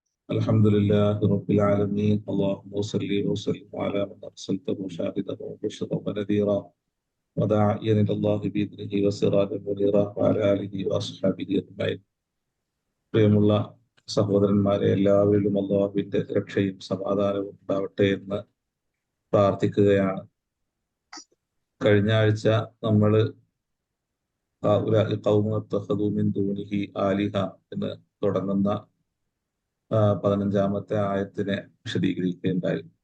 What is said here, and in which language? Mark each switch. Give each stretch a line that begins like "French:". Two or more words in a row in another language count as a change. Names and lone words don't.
Arabic: الحمد لله رب العالمين اللهم صل وسلم على من أرسلته شاهدا ومبشرا ونذيرا وداعيا إلى الله بإذنه وسراجا منيرا وعلى آله وأصحابه أجمعين.
Malayalam: പ്രിയമുള്ള സഹോദരന്മാരെ, എല്ലാവരിലും അള്ളാഹുവിന്റെ രക്ഷയും സമാധാനവും ഉണ്ടാവട്ടെ എന്ന് പ്രാർത്ഥിക്കുകയാണ്. കഴിഞ്ഞ ആഴ്ച നമ്മൾ ആലിഹ എന്ന് തുടങ്ങുന്ന 15-ാമത്തെ ആയത്തിനെ വിശദീകരിക്കുകയുണ്ടായി.